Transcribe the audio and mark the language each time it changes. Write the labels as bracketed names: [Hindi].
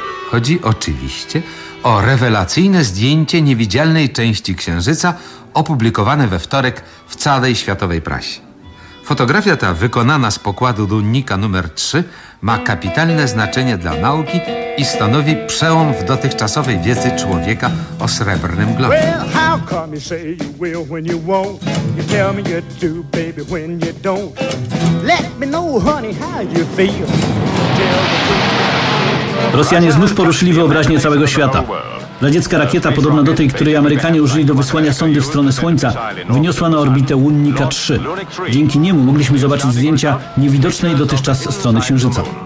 [Polish] Chodzi oczywiście o rewelacyjne zdjęcie niewidzialnej części Księżyca opublikowane we wtorek w całej światowej prasie. Fotografia ta, wykonana z pokładu lunnika numer 3, ma kapitalne znaczenie dla nauki i stanowi przełom w dotychczasowej wiedzy człowieka o srebrnym globie. [English] Well, how come you say you will when you won't? You tell me you do, baby, when you don't. Let me know, honey, how you feel. [Polish] Rosjanie znów poruszyli wyobraźnię całego świata. Radziecka rakieta, podobna do tej, której Amerykanie użyli do wysłania sondy w stronę Słońca, wyniosła na orbitę Lunnika 3. Dzięki niemu mogliśmy zobaczyć zdjęcia niewidocznej dotychczas strony Księżyca.